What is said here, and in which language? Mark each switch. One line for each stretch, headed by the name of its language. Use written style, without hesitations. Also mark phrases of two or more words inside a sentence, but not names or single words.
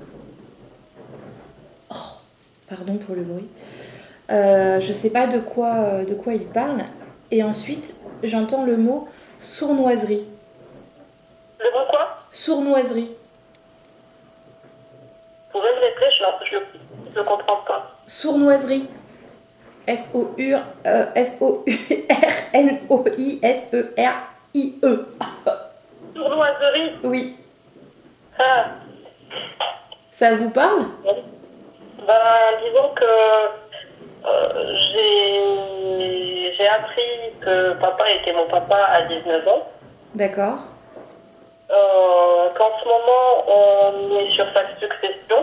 French: Oh, pardon pour le bruit. Je sais pas de quoi il parle. Et ensuite, j'entends le mot sournoiserie. Le mot quoi? Sournoiserie. Vous pouvez me l'appeler, je ne comprends pas. Sournoiserie. S-O-U-R-N-O-I-S-E-R-I-E. Sournoiserie? Oui. Ah. Ça vous parle? Disons que j'ai appris que papa était mon papa à 19 ans. D'accord. Qu'en ce moment, on est sur sa succession.